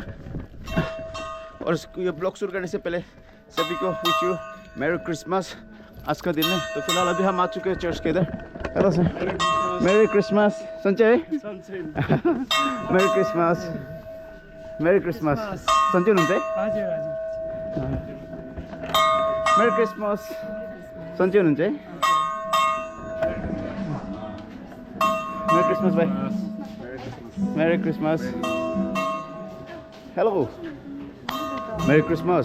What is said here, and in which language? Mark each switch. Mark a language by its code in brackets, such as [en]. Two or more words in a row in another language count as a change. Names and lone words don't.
[hi] और ये ब्लॉग शुरू करने से पहले सभी को [en] wish you Merry Christmas [hi] आज का दिन है। तो फिलहाल अभी हम आ चुके हैं चर्च के इधर। [en] Hello sir, Merry Christmas. सन्चै Merry Christmas, Merry Christmas। [ne] सन्चै हुनुहुन्छ है? [en] Merry Christmas. [ne] सन्चै हुनुहुन्छ है? [en] Merry Christmas [ne] भाइ। [en] Merry Christmas. Hello, Merry Christmas.